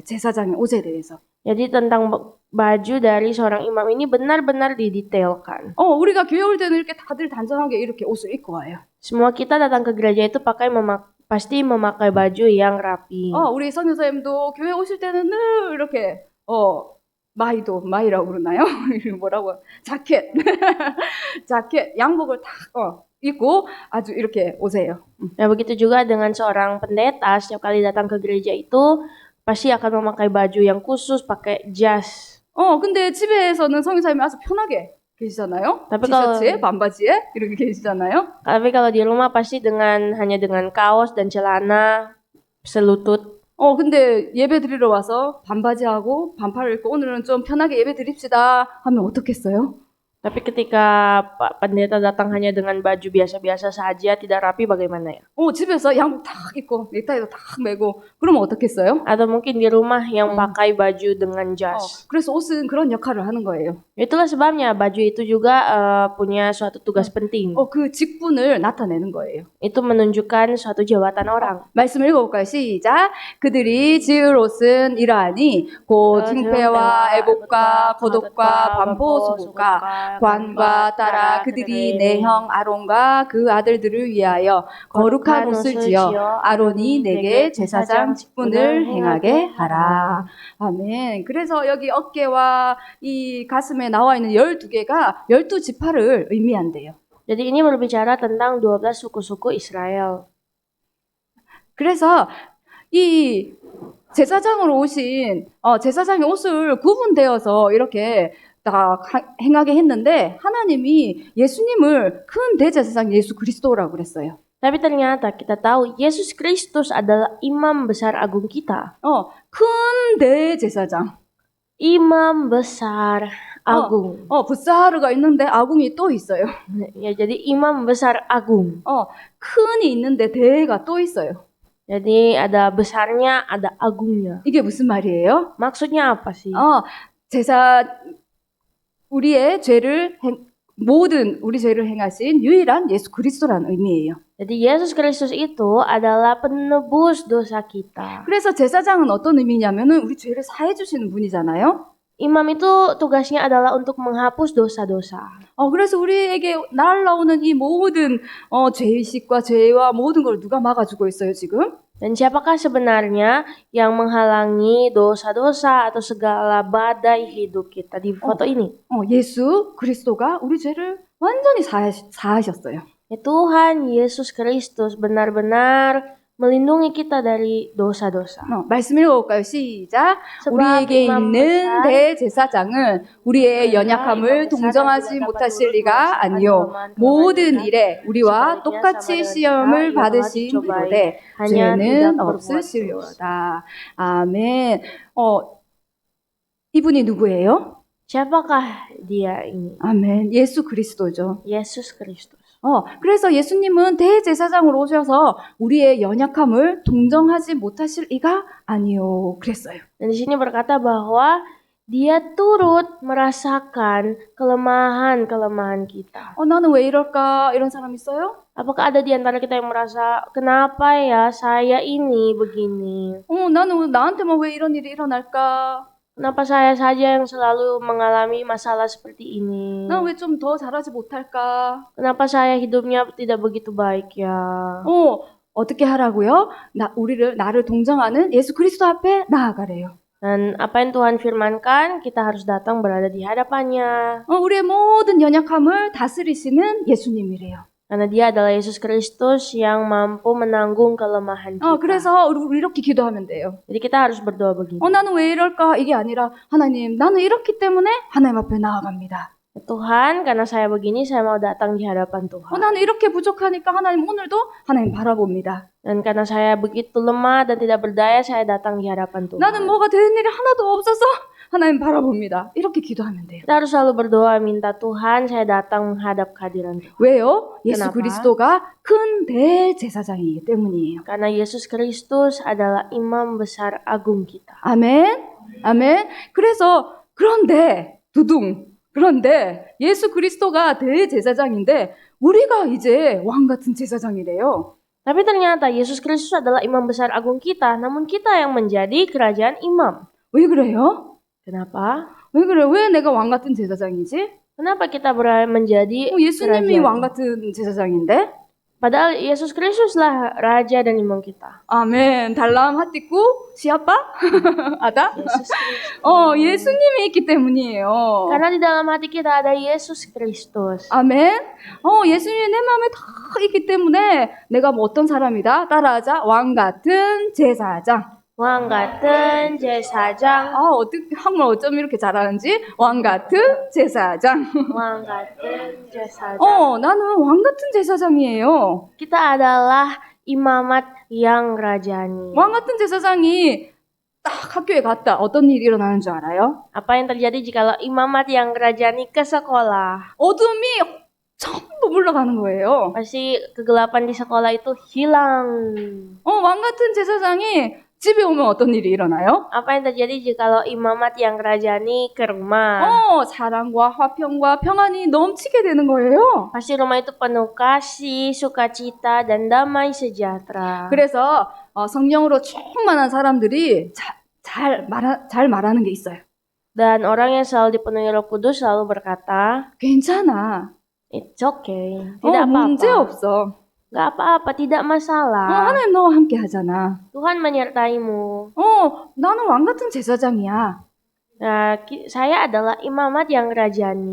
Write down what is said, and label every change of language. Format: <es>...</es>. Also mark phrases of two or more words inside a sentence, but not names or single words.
<ko>제사장의 옷에 대해서.</ko> <id>Jadi tentang baju dari seorang imam ini benar-benar didetailkan.</id> <ko>우리가 교회 올 때는 이렇게 다들 단정하게 이렇게 옷을 입고 와요.</ko> <id>Semua kita datang ke gereja itu pasti memakai baju yang rapi.</id> <ko>우리 선교사님도 교회 오실 때는 늘 이렇게 마이라고 그러나요? 뭐라고? 자켓 양복을 딱 입고 아주 이렇게 오세요.</ko> <id>Nah, begitu juga dengan seorang pendeta, setiap kali datang ke gereja itu pasti akan memakai baju yang khusus, pakai jas.</id> <ko>근데 집에서는 선교사님이 아주 편하게 계시잖아요. 티셔츠에 반바지에 이렇게 계시잖아요.</ko> <id>Tapi kalau di rumah pasti hanya dengan kaos dan celana selutut.</id> <ko>근데 예배 드리러 와서 반바지하고 반팔을 입고 오늘은 좀 편하게 예배 드립시다 하면 어떻겠어요?</ko> <id>Tapi ketika Pak Pendeta datang hanya dengan baju biasa-biasa saja, tidak rapi, bagaimana ya?</id> <ko>집에서 양복 딱 입고 넥타이도 딱 메고 그러면 어떻겠어요?</ko> <id>Atau mungkin di rumah yang pakai baju dengan jas.</id> <ko>그래서 옷은 그런 역할을 하는 거예요.</ko> <id>Itulah sebabnya baju itu juga punya suatu tugas penting.</id> <ko>그 직분을 나타내는 거예요.</ko> <id>Itu menunjukkan suatu jabatan orang.</id> <ko>말씀 읽어볼까요? 시작. 그들이 지을 옷은 이러하니 곧 흉패와 애복과 겉옷과 반포 속옷과 관과 딸아 그들이 내 형 아론과 그 아들들을 위하여 거룩한 옷을 지어 아론이 내게 제사장 직분을 행하게 하라. 아멘. 그래서 여기 어깨와 이 가슴에 나와 있는 12개가 12지파를 의미한대요.</ko> <id>Jadi ini berbicara tentang 12 suku-suku Israel.</id> <ko>그래서 이 제사장으로 오신 제사장의 옷을 구분되어서 이렇게 딱 행하게 했는데 하나님이 예수님을 큰 대제사장 예수 그리스도라고 그랬어요.</ko> <id>Tapi ternyata kita tahu Yesus Kristus adalah imam besar agung kita.</id> <ko>큰 대제사장.</ko> <id>Imam besar agung.</id> <ko>부사르가 있는데 아궁이 또 있어요.</ko> <id>Ya, jadi imam besar agung.</id> <ko>큰이 있는데 대가 또 있어요.</ko> <id>Jadi ada besarnya, ada agungnya.</id> <ko>이게 무슨 말이에요?</ko> <id>Maksudnya apa sih?</id> <ko>우리의 모든 우리 죄를 행하신 유일한 예수 그리스도라는 의미예요.</ko> <id>Jadi Yesus Kristus itu adalah penebus dosa kita.</id> <ko>그래서 제사장은 어떤 의미냐면은 우리 죄를 사해 주시는 분이잖아요.</ko> <id>Imam itu tugasnya adalah untuk menghapus dosa-dosa.</id> <ko>그래서 우리에게 날라오는 이 모든 죄의식과 죄와 모든 걸 누가 막아주고 있어요 지금?</ko> <id>Dan siapakah sebenarnya yang menghalangi dosa-dosa atau segala badai hidup kita di foto ini?</id> <ko>예수 그리스도가 우리 죄를 완전히 사하셨어요.</ko> <id>Ya, Tuhan Yesus Kristus benar-benar melindungi kita dari dosa-dosa.</id> <ko>말씀 읽어볼까요? 시작. 우리에게 있는 대제사장은 우리의 연약함을 동정하지 못하실 리가 아니요 모든 일에 우리와 똑같이 시험을 받으신 이로되 죄는 없으시려다. 아멘. 이분이 누구예요?</ko> <id>Siapakah dia ini?</id> <ko>아멘. 예수 그리스도죠.</ko> <id>Yesus Kristus.</id> <ko>그래서 예수님은 대제사장으로 오셔서 우리의 연약함을 동정하지 못하실 이가 아니요 그랬어요.</ko> <id>Dan di sini berkata bahwa dia turut merasakan kelemahan-kelemahan kita.</id> <ko>나는 왜 이럴까? 이런 사람 있어요?</ko> <id>Apakah ada di antara kita yang merasa, kenapa ya saya ini begini?</id> <ko>나는 나한테만 왜 이런 일이 일어날까?</ko> <id>Kenapa saya saja yang selalu mengalami masalah seperti ini?</id> <ko>난 왜 좀 더 잘하지 못할까? Kenapa saya hidupnya tidak begitu baik ya? 어떻게 하라고요? 나를 동정하는 예수 그리스도 앞에 나아가래요.</ko> <id>Dan apa yang Tuhan firmankan, kita harus datang berada di hadapannya.</id> <ko>우리의 모든 연약함을 다스리시는 예수님이래요.</ko> <id>Karena dia adalah Yesus Kristus yang mampu menanggung kelemahan kita.</id> <ko>그래서 우리 이렇게 기도하면 돼요.</ko> <id>Jadi kita harus berdoa begini.</id> <ko>나는 왜 이럴까? 이게 아니라 하나님, 나는 이렇기 때문에 하나님 앞에 나아갑니다.</ko> <id>Tuhan, karena saya begini, saya mau datang di hadapan Tuhan.</id> <ko>나는 이렇게 부족하니까 하나님 오늘도 하나님 바라봅니다.</ko> <id>Dan karena saya begitu lemah dan tidak berdaya, saya datang di hadapan Tuhan.</id> <ko>나는 뭐가 되는 일이 하나도 없어서 하나님 바라봅니다. 이렇게 기도하면 돼요.</ko> <id>Kita harus selalu berdoa, minta Tuhan, saya datang menghadap kehadiran Tuhan.</id> <ko>왜요? 예수</ko> <id>Kenapa?</id> <ko>그리스도가 큰 대제사장이기 때문이에요.</ko> <id>Karena Yesus Kristus adalah imam besar agung kita.</id> <ko>아멘. 아멘. 그런데 예수 그리스도가 대제사장인데 우리가 이제 왕 같은 제사장이래요.</ko> <id>Tapi ternyata Yesus Kristus adalah imam besar agung kita, namun kita yang menjadi kerajaan imam.</id> <ko>왜 그래요?</ko> <id>Kenapa?</id> <ko>왜 그래? 왜 내가 왕 같은 제사장이지?</ko> <id>Kenapa kita menjadi</id> <ko>예수님이</ko> <id>kerajaan?</id> <ko>왕 같은 제사장인데?</ko> <id>Padahal Yesus Kristuslah raja dan imam kita. 아멘. Dalam hatiku siapa? Ada? Yesus Kristus.</id> <ko>예수님이 있기 때문이에요.</ko> <id>Karena di dalam hati kita ada Yesus Kristus.</id> <ko>아멘. 예수님이 내 마음에 다 있기 때문에 내가 뭐 어떤 사람이다? 따라하자. 왕 같은 제사장. 왕 같은 제사장. 어떻게 한국말 어쩜 이렇게 잘하는지? 왕 같은 제사장. 왕 같은 제사장. 나는 왕 같은 제사장이에요.</ko> <id>Kita adalah imamat yang rajani.</id> <ko>왕 같은 제사장이 딱 학교에 갔다. 어떤 일이 일어나는 줄 알아요?</ko> <id>Apa yang terjadi jikalau imamat yang rajani ke sekolah?</id> <ko>어둠이 전부 물러가는 거예요.</ko> <id>Pasti kegelapan di sekolah itu hilang.</id> <ko>왕 같은 제사장이 집에 오면 어떤 일이 일어나요?</ko> <id>Apa yang terjadi jikalau imamat yang rajani ke rumah?</id> <ko>사랑과 화평과 평안이 넘치게 되는 거예요.</ko> <id>Pasti rumah itu penuh kasih, sukacita, dan damai sejahtera.</id> <ko>그래서 성령으로 충만한 사람들이 잘 말하는 게 있어요.</ko> <id>Dan orang yang selalu dipenuhi Roh Kudus selalu berkata,</id> <ko>괜찮아.</ko> <en>it's okay, tidak</en> <ko>문제</ko> <id>apa-apa,</id> <ko>없어.</ko> <id>nggak apa-apa, tidak masalah.</id> <ko>하나님 너와 함께 하잖아.</ko> <id>Tuhan menyertaimu.</id> <ko>나는 왕 같은 제사장이야.</ko> <id>Nah, saya adalah imamat yang rajani.</id>